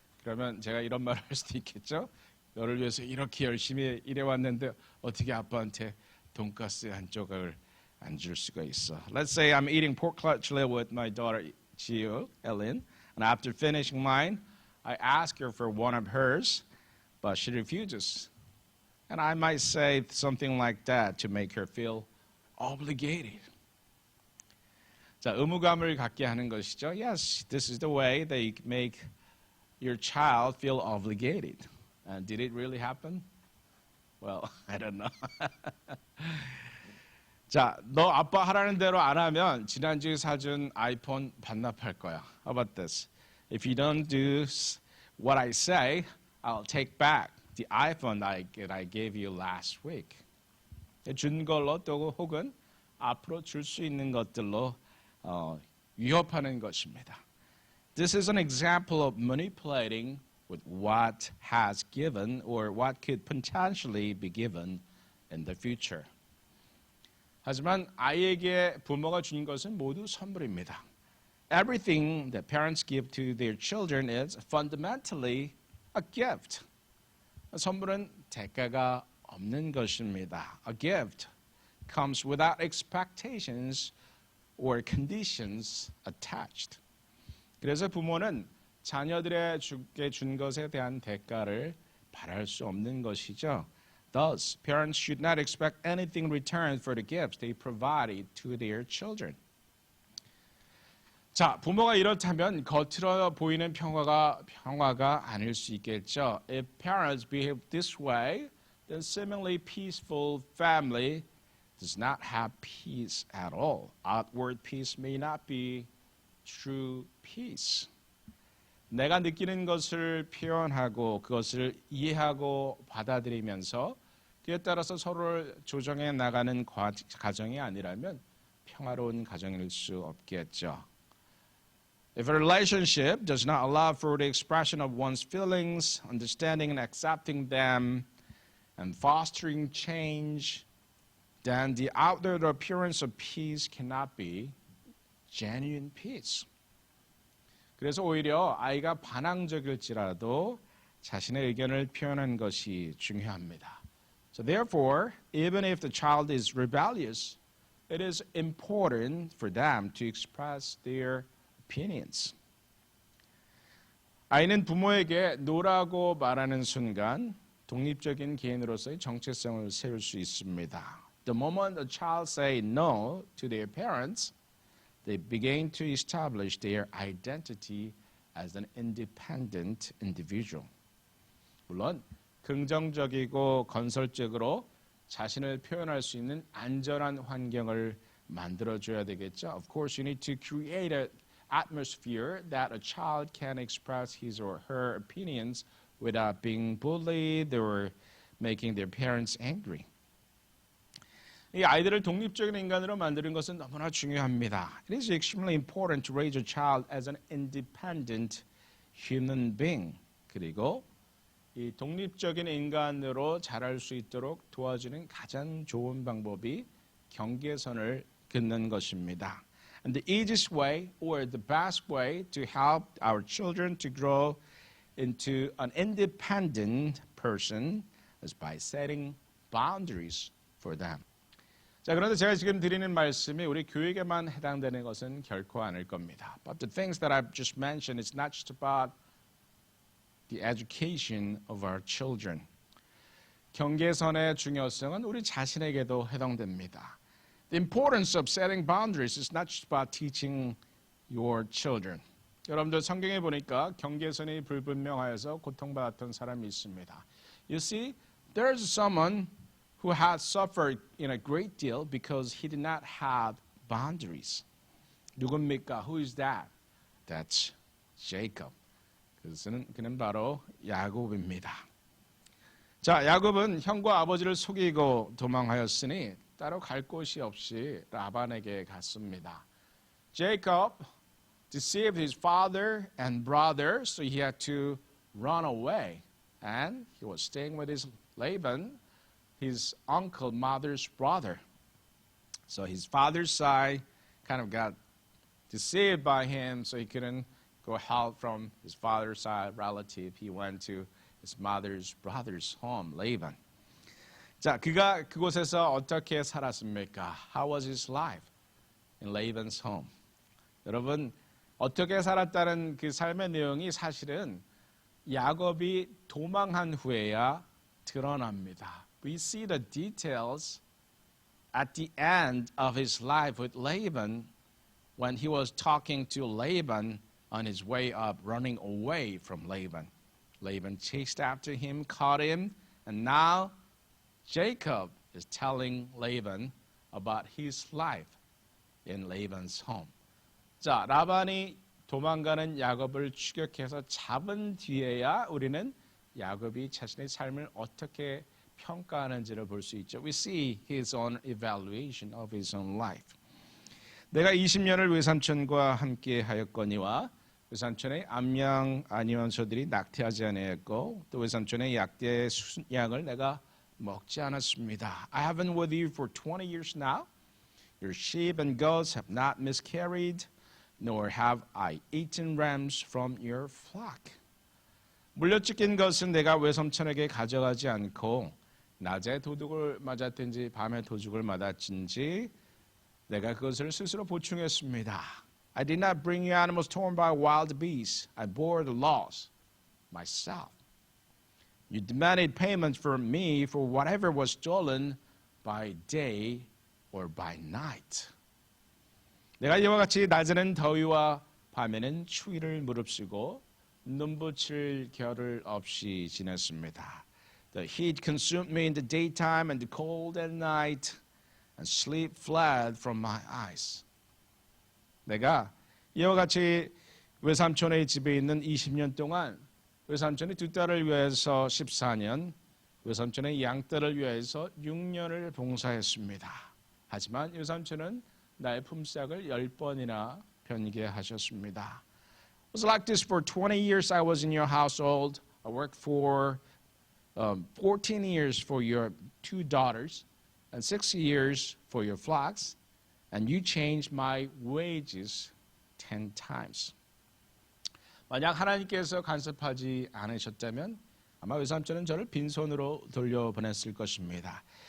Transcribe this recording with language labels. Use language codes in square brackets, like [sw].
[ko] 그러면 제가 이런 말을 할 수도 있겠죠. 너를 위해서 이렇게 열심히 일해왔는데 어떻게 아빠한테 돈가스 한 조각을 안 줄 수가 있어. [en] Let's say I'm eating pork cutlet with my daughter Jiu, Ellen, and after finishing mine, I ask her for one of hers, but she refuses. And I might say something like that to make her feel obligated. [ko] 자, 의무감을 갖게 하는 것이죠. [en] Yes, this is the way that you make your child feel obligated. Did it really happen? Well, I don't know. [ko] 자, 너 아빠 하라는 대로 안 하면 지난주에 사준 아이폰 반납할 거야. [en] How about this? If you don't do what I say, I'll take back the iPhone that I gave you last week. [ko] 준 걸로 또 혹은 앞으로 줄 수 있는 것들로 위협하는 것입니다. [en] This is an example of manipulating with what has given or what could potentially be given in the future. [ko] 하지만 아이에게 부모가 준 것은 모두 선물입니다. [en] Everything that parents give to their children is fundamentally a gift. [ko] 선물은 대가가 없는 것입니다. [en] A gift comes without expectations or conditions attached. [ko] 그래서 부모는 자녀들에게 준 것에 대한 대가를 바랄 수 없는 것이죠. [en] Thus, parents should not expect anything in return for the gifts they provided to their children. [ko] 자, 부모가 이렇다면 겉으로 보이는 평화가 아닐 수 있겠죠. [en] If parents behave this way, then seemingly peaceful family does not have peace at all. Outward peace may not be true peace. [ko] 내가 느끼는 것을 표현하고 그것을 이해하고 받아들이면서 그에 따라서 서로를 조정해 나가는 가정이 아니라면 평화로운 가정일 수 없겠죠. [en] If a relationship does not allow for the expression of one's feelings, understanding and accepting them, and fostering change, then the outward appearance of peace cannot be genuine peace. [ko] 그래서 오히려 아이가 반항적일지라도 자신의 의견을 표현하는 것이 중요합니다. [en] So therefore, even if the child is rebellious, it is important for them to express their opinions. [ko] 아이는 부모에게 노라고 말하는 순간 독립적인 개인으로서의 정체성을 세울 수 있습니다. [en] The moment a child say no to their parents, they begin to establish their identity as an independent individual. [ko] 물론 긍정적이고 건설적으로 자신을 표현할 수 있는 안전한 환경을 만들어줘야 되겠죠. [en] Of course, you need to create an atmosphere that a child can express his or her opinions without being bullied or making their parents angry. [ko] 이 아이들을 독립적인 인간으로 만드는 것은 너무나 중요합니다. [en] It is extremely important to raise a child as an independent human being. [ko] 그리고 이 독립적인 인간으로 자랄 수 있도록 도와주는 가장 좋은 방법이 경계선을 긋는 것입니다. [en] And the easiest way or the best way to help our children to grow into an independent person is by setting boundaries for them. [ko] 자, 그런데 제가 지금 드리는 말씀이 우리 교육에만 해당되는 것은 결코 아닐 겁니다. [en] But the things that I've just mentioned, it's not just about the education of our children. [ko] 경계선의 중요성은 우리 자신에게도 해당됩니다. [en] The importance of setting boundaries is not just about teaching your children. [ko] 여러분들 성경에 보니까 경계선이 불분명하여서 고통받았던 사람이 있습니다. [en] You see, there's someone who has suffered in a great deal because he did not have boundaries. [ko] 누굽니까? [en] Who is that? That's Jacob. [ko] 그는 바로 야곱입니다. 자, 야곱은 형과 아버지를 속이고 도망하였으니 따로 갈 곳이 없이 라반에게 갔습니다. [en] Jacob deceived his father and brother, so he had to run away. And he was staying with his Laban, his uncle, mother's brother. So his father's side kind of got deceived by him, so he couldn't go help from his father's side relative. He went to his mother's brother's home, Laban. [ko] 자, 그가 그곳에서 어떻게 살았습니까? [en] How was his life in Laban's home? [ko] 여러분, 어떻게 살았다는 그 삶의 내용이 사실은 야곱이 도망한 후에야 드러납니다. [en] We see the details at the end of his life with Laban when he was talking to Laban on his way up, running away from Laban. Laban chased after him, caught him, and now Jacob is telling Laban about his life in Laban's home. [ko] 자, 라반이 도망가는 야곱을 추격해서 잡은 뒤에야 우리는 야곱이 자신의 삶을 어떻게 평가하는지를 볼 수 있죠. [en] We see his own evaluation of his own life. [ko] 내가 20년을 외삼촌과 함께 하였거니와 외삼촌의 암양 아니원소들이 낙태하지 아니했고 또 외삼촌의 약대 양을 내가 먹지 않았습니다. [en] I have been with you for 20 years now. Your sheep and goats have not miscarried, nor have I eaten rams from your flock. [ko] 물려뜯긴 것은 내가 외삼촌에게 가져가지 않고 낮에 도둑을 맞았든지 밤에 도둑을 맞았든지 내가 그것을 스스로 보충했습니다. [en] I did not bring you animals torn by wild beasts. I bore the loss myself. You demanded payment from me for whatever was stolen by day or by night. [ko] 내가 이와 같이 낮에는 더위와 밤에는 추위를 무릅쓰고 눈부칠 겨를 없이 지냈습니다. [en] The heat consumed me in the daytime and the cold at night, and sleep fled from my eyes. [ko] 내가 이와 같이 외삼촌의 집에 있는 20년 동안 외삼촌의 두 딸을 위해서 14년, 외삼촌의 양딸을 위해서 6년을 봉사했습니다. 하지만 외삼촌은 나의 품삯을 10번이나 변개하셨습니다. [en] It was like this for 20 years I was in your household. I worked for 14 years for your 2 daughters and 6 years for your flocks, and you changed my wages 10 times. [ko] 만약 하나님께서 간섭하지 않으셨다면 아마 외삼촌은 저를 빈손으로 돌려보냈을 것입니다.